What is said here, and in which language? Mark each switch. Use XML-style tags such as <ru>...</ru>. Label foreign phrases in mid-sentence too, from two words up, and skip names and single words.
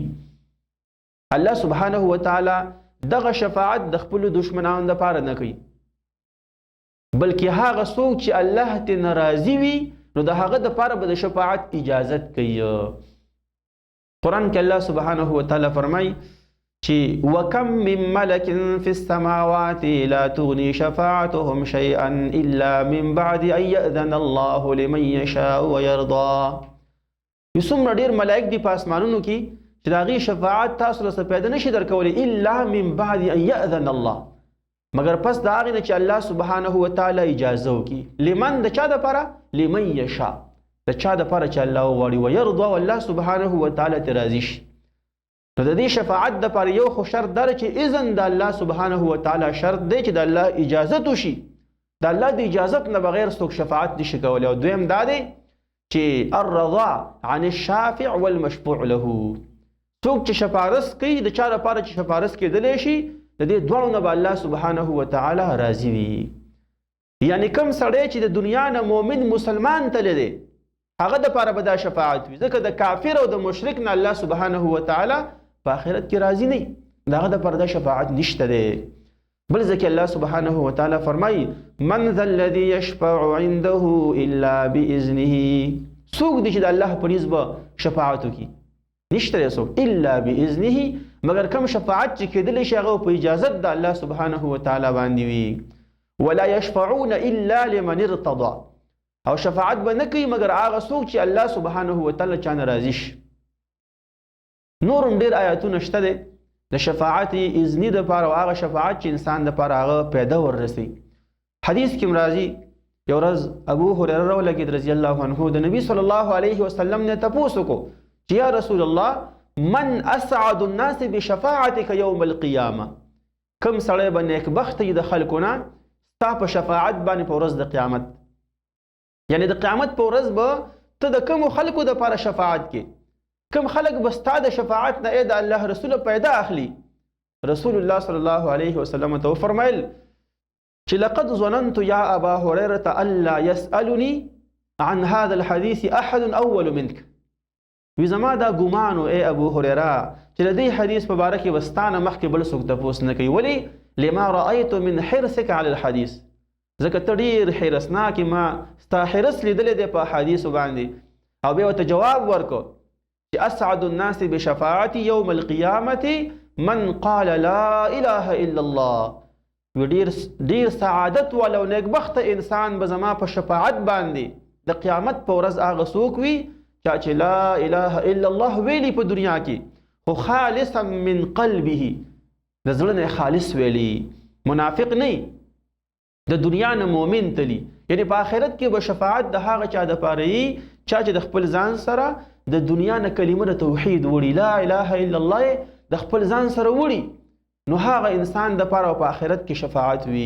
<ps>الله</ps> <ar>سبحانه وتعالی</ar> <ps>دغه شفاعت د خپلو دشمنانو دپاره نه کوي، بلکې هغه څوک چې الله ترې ناراضي وي نو د هغه دپاره به د شفاعت اجازت کوي. قرآن کې</ps> <ar>الله سبحانه وتعالی</ar> <ps>فرمایي چې</ps> <ar>وَكَم مِّن مَّلَكٍ فِي السَّمَاوَاتِ لَا تُغْنِي شَفَاعَتُهُمْ شَيْئًا إِلَّا مِن بَعْدِ أَن يَأْذَنَ اللَّهُ لِمَن يَشَاءُ وَيَرْضَىٰ.</ar> <ps>څومره ډېر ملائک دي په اسمانونو کې چې د هغې شفاعت تاسو له څه پیدا نشي درکولی،</ps> <ar>الا من بعد ان یأذن الله،</ar> <ps>مگر پس د هغې نه چې الله</ps> <ar>سبحانه وتعالی</ar> <ps>اجازه وکړي. لمن د چا دپاره؟</ps> <ar>لمن یشاء،</ar> <ps>د چا دپاره چې الله وغواړي، ویرضا، والله</ps> <ar>سبحانه وتعالی</ar> <ps>ترې راضي شي. نو د دې شفاعت دپاره یو خو شرط دا چې اذن د الله</ps> <ar>سبحانه وتعالی</ar> <ps>شرط دی چې د الله اجازت وشي، د الله د اجازت نه بغیر څوک شفاعت نشي کولی. او دویم دا دی چې</ps> <ar>الرضا عن الشافع والمشفوع له،</ar> <ps>څوک چې شفارس کوي د چا لپاره چې شفارس کېدلی شي د دې دواړو نه به الله</ps> <ar>سبحانه وتعالی</ar> <ps>راضي وي. یعنی کوم سړی چې د دنیا نه مؤمن مسلمان تللی دی هغه دپاره به دا شفاعت وي، ځکه د کافر او د مشرک نه الله</ps> <ar>سبحانه وتعالی</ar> <ps>په آخرت کې راضي نه وي، د هغه دپاره دا شفاعت نشته دی. بل ځکه الله</ps> <ar>سبحانه وتعالی</ar> <ps>فرمایي</ps> <ar>من ذا الذي يشفع عنده الا باذنه،</ar> <ps>څوک دی چې د الله په نسبه شفاعت وکړي؟ نشته دی څوک</ps> <ar>الا باذنه،</ar> <ps>مگر کوم شفاعت چې کېدلی شي هغه په اجازت د الله</ps> <ar>سبحانه وتعالی</ar> <ps>باندې وي.</ps> <ar>ولا يشفعون الا لمن ارتضى،</ar> <ps>او شفاعت به نه کوي مگر هغه څوک چې الله</ps> <ar>سبحانه وتعالی</ar> <ps>چانه راضي شي. نور هم ډېر آیاتونه شته دی د شفاعت اذنی دپاره او هغه شفاعت چې انسان دپاره هغه پیدا وررسي. حدیث کې راځي یو ورځ ابو هریره راولګېد</ps> <ar>رضی الله عنه،</ar> <ps>د نبي</ps> <ar>صلی الله علیه وسلم</ar> <ps>نه تپوس وکړو چې</ps> <ar>یا رسول الله من اسعد الناس بشفاعتك یوم القیامه،</ar> <ps>کوم سړی به نیکبخته وي د خلکو نه ستا په شفاعت باندې په ورځ د قیامت. یعنی د قیامت په ورځ به ته د کومو خلکو دپاره شفاعت کې، کوم خلک به ستا د شفاعت نه د الله رسول پیدا اخلي.</ps> <ar>رسول الله صلی الله علیه وسلم</ar> <ps>ته وفرمایل چې</ps> <ar>لقد ظننت یا ابا هریره الا يسألني عن هذا الحديث احد اول منك،</ar> <ps>وی زما دا ګمان ای ابو هریره چې د دې حدیث په باره کې به ستانه مخکې بل څوک تپوس نه کوي. ولې؟</ps> <ar>لما رأيت من حرصك على الحديث،</ar> <ps>ځکه ته ډېر حرصناک، ما ستا حرص لیدلی دی په حدیثو باندې. او بیا ورته جواب ورکړو چې</ps> <ar>اسعد الناس بشفاعتي يوم القيامة من قال لا اله الا الله،</ar> <ps>ډېر سعادت والا او نیکبخته انسان به زما په شفاعت باندې د قیامت په ورځ هغه څوک وي چې</ps> <ar>لا اله الا الله</ar> <ps>ویلي په دنیا کې، خو</ps> <ar>خالصا من قلبه،</ar> <ps>د زړه نه خالص ویلي، منافق نه، د دنیا نه مؤمن تلی. یعنی په آخرت کې به شفاعت د هغه چا دپاره وي چا چې د خپل ځان سره د دنیا نه کلمه د توحید وړي،</ps> <ar>لا اله الا الله</ar> <ps>د خپل ځان سره وړي، نو هغه انسان دپاره په آخرت کې شفاعت وي.</ps>